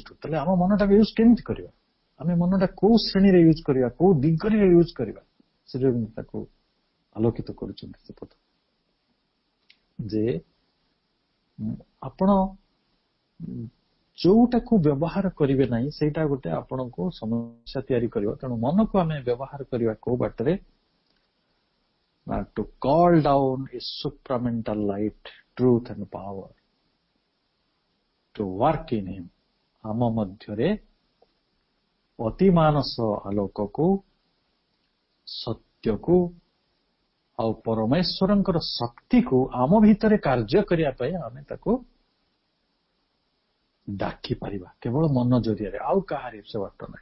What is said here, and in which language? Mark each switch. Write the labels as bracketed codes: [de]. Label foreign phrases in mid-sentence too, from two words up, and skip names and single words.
[or] ତାହେଲେ ଆମ ମନଟାକୁ ୟୁଜ୍ କେମିତି କରିବା, ଆମେ ମନଟା କୋଉ ଶ୍ରେଣୀରେ ୟୁଜ୍ କରିବା, କୋଉ ଦିଗରେ ୟୁଜ୍ କରିବା, ସେଟା ତାକୁ ଆଲୋକିତ କରୁଛନ୍ତି ସେ ପଥ. ଯେ ଆପଣ ଯୋଉଟାକୁ ବ୍ୟବହାର କରିବେ ନାହିଁ, ସେଇଟା ଗୋଟେ ଆପଣଙ୍କୁ ସମସ୍ୟା ତିଆରି କରିବ. ତେଣୁ ମନକୁ ଆମେ ବ୍ୟବହାର କରିବା କୋଉ ବାଟରେ, [en] to call down his supramental light, truth and power, to work in him. [or] ଆମ ମଧ୍ୟରେ ଅତିମାନସ ଆଲୋକକୁ, ସତ୍ୟକୁ ଆଉ ପରମେଶ୍ୱରଙ୍କର ଶକ୍ତିକୁ ଆମ ଭିତରେ କାର୍ଯ୍ୟ କରିବା ପାଇଁ ଆମେ ତାକୁ ଡାକି ପାରିବା, କେବଳ ମନ ଜରିଆରେ, ଆଉ କାହାରି ସେ ବାଟ ନାହିଁ.